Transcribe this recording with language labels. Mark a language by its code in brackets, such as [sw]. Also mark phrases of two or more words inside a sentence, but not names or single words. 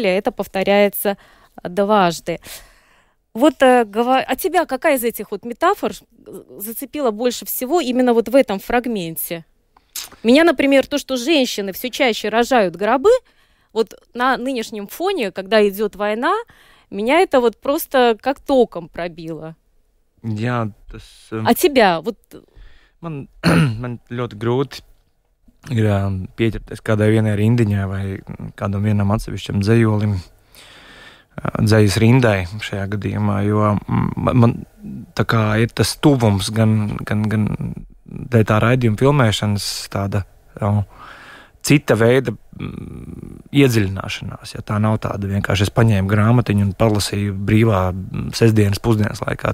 [ru] Это повторяется дважды. Вот а тебя какая из этих вот метафор зацепила больше всего именно вот в этом фрагменте? Меня, например, то, что женщины все чаще рожают гробы, вот на нынешнем фоне, когда идет война, меня это вот просто как током пробило. А тебя? Вот... [lv] Man ļoti grūti ir pieķerties kādai vienai rindiņai vai kādam vienam atsevišķam dzējolim, dzējas rindai šajā gadījumā, jo man tā kā ir tas tuvums gan dēļ tā raidījuma filmēšanas tāda cita veida iedziļināšanās, ja tā nav tāda vienkārši es paņēmu grāmatiņu un palasīju brīvā sestdienas pusdienas laikā.